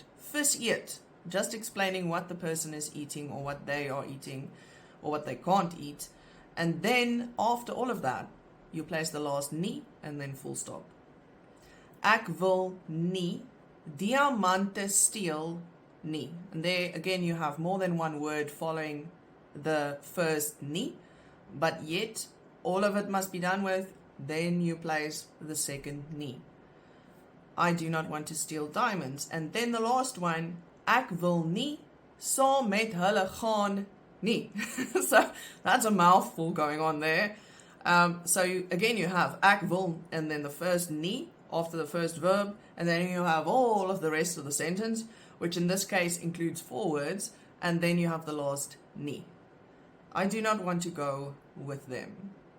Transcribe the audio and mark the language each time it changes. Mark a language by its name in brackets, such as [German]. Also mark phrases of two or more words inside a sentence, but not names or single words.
[Afrikaans] Vis eet, [English] just explaining what the person is eating or what they are eating or what they can't eat. And then after all of that, you place the last nie and then full stop. [Afrikaans] Ek wil nie diamante steel nie. [English] And there again you have more than one word following the first nie, but yet all of it must be done with. Then you place the second nie. I do not want to steal diamonds. And then the last one, [Afrikaans] ek wil nie saam met hulle gaan nie. [English] So that's a mouthful going on there. So again you have [Afrikaans] ek wil [English] and then the first nie after the first verb, and then you have all of the rest of the sentence, which in this case includes 4 words. And then you have the last nie. I do not want to go with them.